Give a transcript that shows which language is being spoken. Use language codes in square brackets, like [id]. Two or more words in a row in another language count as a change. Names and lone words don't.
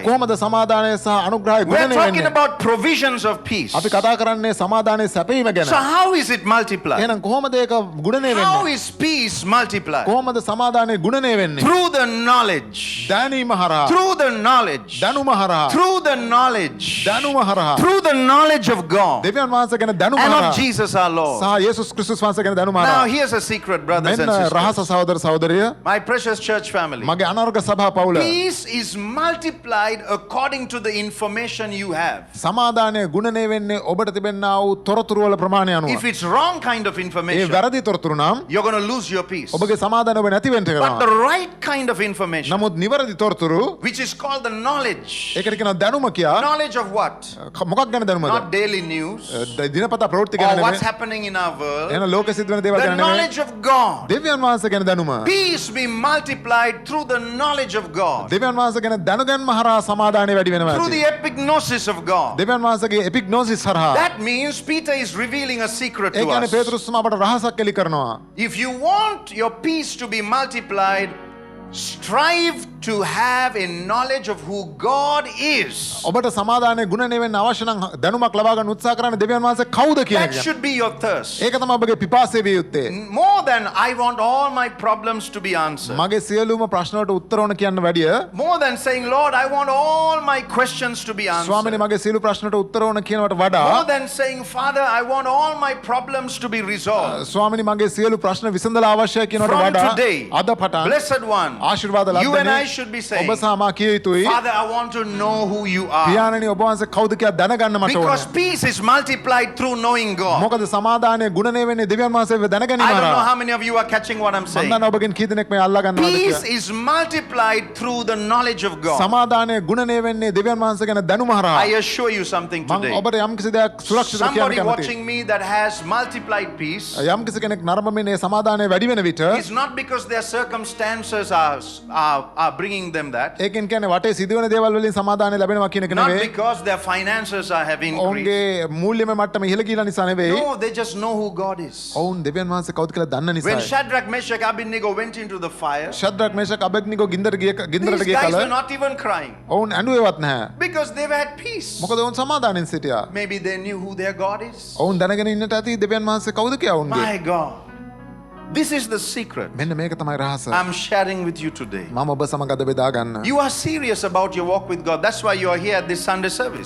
[si] කොහොමද සමාදානය සහ අනුග්‍රහය [en] We're [si] ගුණණය [en] talking [si] වෙන්නේ? [en] about provisions of peace. [si] අපි කතා කරන්නේ සමාදානයේ සැපීම ගැන. [en] So how is it multiplied? [si] එහෙනම් කොහොමද ඒක ගුණණය [en] How [si] වෙන්නේ? [en] is peace multiplied? [si] කොහොමද සමාදානයේ ගුණණය වෙන්නේ? [en] Through the knowledge. [si] දැනීම හරහා. [en] Through the knowledge. [si] දැනුම හරහා. [en] Through the knowledge. [si] දැනුම හරහා. [en] Through the knowledge of God [si] දෙවියන් වහන්සේ ගැන දැනුම [en] and [si] හරහා. [en] of Jesus our Lord. [si] සහ යේසුස් ක්‍රිස්තුස් වහන්සේ ගැන දැනුම [en] Now [si] හරහා. [en] here's a secret, brothers and [si] මෙන්න රහස [en] sisters. [si] සහෝදර සහෝදරිය. [en] My precious church family. [si] මගේ අනාර්ග සභා පවුල. [en] Peace is multiplied according to the information you have. [si] සමාදානය ගුණණය වෙන්නේ ඔබට තිබෙනා වූ තොරතුරු වල ප්‍රමාණය අනුව. [en] If it's wrong kind of [si] ඒ [en] information, [si] වැරදි තොරතුරු නම් [en] you're going to lose your peace. [si] ඔබගේ සමාදානය ඔබ නැති වෙන්න [en] But [si] කරනවා. [en] the right kind of information, [si] නමුත් නිවැරදි තොරතුරු [en] which is called the knowledge. [si] ඒකට කියනවා දැනුම කියා. [en] Knowledge of what? [si] මොකක් ගැන දැනුමද? [en] Not daily news [si] දිනපතා ප්‍රවෘත්ති [en] or [si] ගැන [en] what's [si] නෙමෙයි. [en] happening in our world. [si] එහෙනම් ලෝකෙ සිද්ධ වෙන දේවල් [en] The [si] ගැන නෙමෙයි. [en] knowledge of God. [si] දෙවියන් වහන්සේ ගැන දැනුම. [en] Peace be multiplied through the knowledge of God. [si] දෙවියන් වහන්සේ ගැන දැනුගැන්ම හරහා සමාදානය වැඩි වෙනවා. [en] Through the epignosis of God. [si] දෙවියන් වහන්සේගේ එපිග්නොසිස් හරහා. [en] That means Peter is revealing a secret [si] ඒ [en] to [si] කියන්නේ [en] us. [si] පේතෘස් තුමා අපට රහසක් එලි කරනවා. [en] If you want your peace to be multiplied, strive to have a knowledge of who God is. [si] ඔබට සමාදානයේ ගුණණය වෙන්න අවශ්‍ය නම් දැනුමක් ලබා ගන්න උත්සාහ කරන්න දෙවියන් වහන්සේ කවුද කියන [en] That [si] එක. [en] should be your thirst. [si] ඒක තමයි ඔබගේ පිපාසය විය යුත්තේ. [en] More than I want all my problems to be answered. [si] මගේ සියලුම ප්‍රශ්න වලට උත්තර ඕන කියන්න වැඩිය [en] More than saying, Lord, I want all my questions to be answered. [si] ස්වාමීනි මගේ සියලු ප්‍රශ්න වලට උත්තර ඕන කියනවට වඩා [en] More than saying, Father, I want all my problems to be resolved. [si] ස්වාමීනි මගේ සියලු ප්‍රශ්න විසඳලා අවශ්‍යයි කියනවට [en] From [si] වඩා [en] today, [si] අද පටන් [en] Blessed one, [si] ආශිර්වාද [en] you and I [si] ලබන්නේ [en] should be saying, [si] ඔබ සහ මා කිය යුතුයි [en] Father, I want to know who you are. [si] පියාණනි ඔබ වහන්සේ කවුද කියලා දැනගන්න මට [en] Because [si] ඕනේ. [en] peace is multiplied through knowing God. [si] මොකද සමාදානයේ ගුණණය වෙන්නේ දෙවියන් වහන්සේව දැනගැනීම [en] I don't know [si] හරහා. [en] how many of you are catching what I'm [si] මම [en] saying. [si] දන්නවා ඔබගෙන් කී දෙනෙක් මේ අල්ලා ගන්නවද [en] Peace [si] කියලා. [en] is multiplied through the knowledge of God. [si] සමාදානයේ ගුණණය වෙන්නේ දෙවියන් වහන්සේ ගැන දැනුම හරහා. [en] I assure you something [si] මම [en] today. [si] ඔබට යම්කිසි දෙයක් සුරක්ෂිතව කියන්න [en] Somebody [si] කැමතියි. [en] watching me that has multiplied peace [si] යම්කිසි කෙනෙක් නරඹමින් මේ සමාදානය වැඩි වෙන විට [en] is not because their circumstances are bringing them that. [si] ඒකෙන් කියන්නේ වටේ සිදුවෙන දේවල් වලින් සමාදානය ලැබෙනවා කියන එක [en] Not [si] නෙවෙයි. [en] because their finances have increased. [si] ඔවුන්ගේ මූල්‍යමය මට්ටම ඉහළ ගිහිලා නිසා නෙවෙයි. [en] No, they just know who God is. [si] ඔවුන් දෙවියන් වහන්සේ කවුද කියලා දන්න [en] When [si] නිසායි. [en] Shadrach, Meshach, Abednego went into the fire, [si] ශද්‍රක් මේෂක් අබෙද්නිගෝ ගින්දරට [en] these [si] ගිය [en] guys [si] කල [en] were not even crying [si] ඔවුන් ඇඬුවේවත් නැහැ. [en] because they had peace. [si] මොකද ඔවුන් සමාදානෙන් සිටියා. [en] Maybe they knew who their God is. [si] ඔවුන් දැනගෙන ඉන්නට ඇති දෙවියන් වහන්සේ කවුද කියලා ඔවුන්ගේ. [en] My God. This is the secret [si] මෙන්න මේක තමයි රහස. [en] I'm sharing with you today. [si] මම ඔබ සමග අද බෙදා ගන්න. [en] You are serious about your walk with God. That's why you are here at this Sunday service.